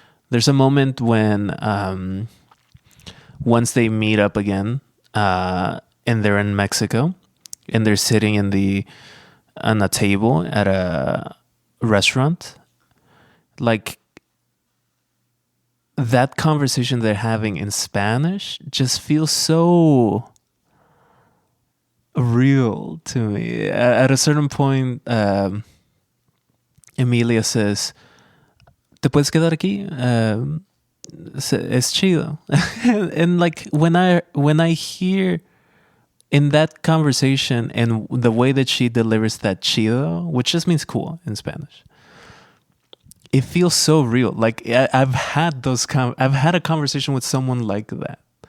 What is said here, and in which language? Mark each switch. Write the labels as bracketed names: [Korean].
[English] There's a moment when once they meet up again and they're in Mexico and they're sitting on a table at a restaurant, like that conversation they're having in Spanish just feels so real to me. At a certain point, Emilia says, [Spanish] ¿Te puedes quedar aquí? Es chido. [English] And like when I hear in that conversation and the way that she delivers that chido, which just means cool in Spanish, it feels so real. Like I've had a conversation with someone like that.